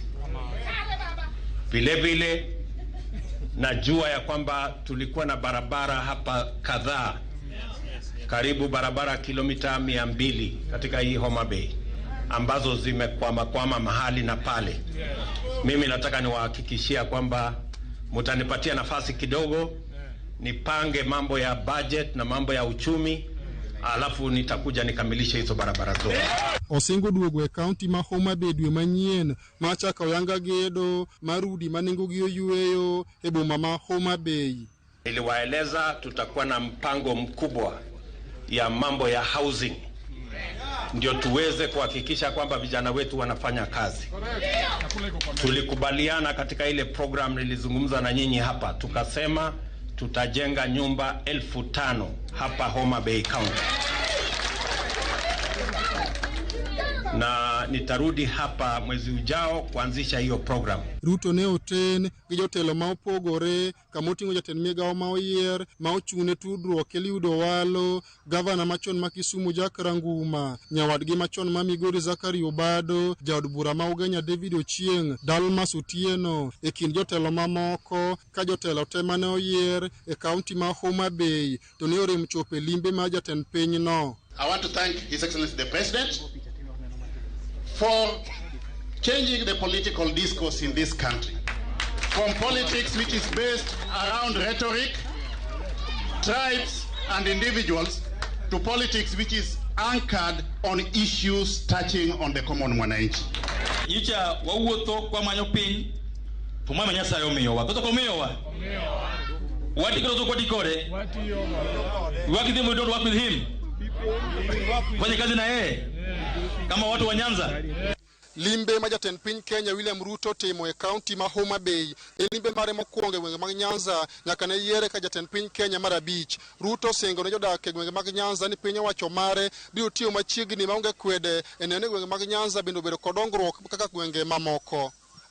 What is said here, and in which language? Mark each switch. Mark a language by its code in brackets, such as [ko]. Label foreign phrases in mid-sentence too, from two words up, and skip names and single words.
[sw] Vile vile najua ya kwamba tulikuwa na barabara hapa kadhaa, karibu barabara kilomita 200 katika hii Homa Bay ambazo zimekwama mahali na pale. Mimi nataka niwahakikishia kwamba mutanipatia nafasi kidogo nipange mambo ya budget na mambo ya uchumi, alafu nitakuja nikamilishe hizo barabara zote. [luo] Osingo duogo e county ma Homa Bay dwe manyien machaka oyanga gedo marudi manengo gi oyueyo e boma ma Homa Bay. [sw] Niliwaeleza tutakuwa na mpango mkubwa ya mambo ya housing, ndio tuweze kuhakikisha kwamba vijana wetu wanafanya kazi. Tulikubaliana katika ile program nilizungumza na nyinyi hapa, tukasema tutajenga nyumba 5,000 hapa Homa Bay County. Na nitarudi hapa mwezi ujao kuanzisha hiyo program. [luo] Ruto ne oten gi jotelo ma opogore kamoting'o jatend migawo ma oyier ma ochune tudruok Eliudo Walo, gavana machon ma Kisumu Jack Ranguma, nyawadgi machon ma Migori Zakari Obado, jaod bura ma Ugenya David Ochieng, Dalmas Otieno e kind jotelo mamoko ka jotelo te mane oyier e county ma Homa Bay to ne orem chope limbe ma jatend piny no. [en] I want to thank His Excellency the President for changing the political discourse in this country from politics which is based around rhetoric, tribes and individuals to politics which is anchored on issues touching on the common mwananchi. [luo] Yicha wawuotho kwa manyo piny to mama Nyasaye omiyowa to komiyowa wati koro kwa dikore waki them, [en] we don't work with him [sw] fanya kazi na yeye kama watu wa Nyanza. [luo] Limbe ma jatend piny Kenya William Ruto timo e kaunti ma Homa Bay e limbe mare mokwongo e gwenge mag Nyanza nyaka ne yiere ka jatend piny Kenya mar abich. Ruto singo ne jodak e gwenge mag Nyanza ni piny owacho mare biro tiyo machiegni maonge kwede e neno ni gwenge mag Nyanza bende obedo kod dongruok kaka gwenge mamoko.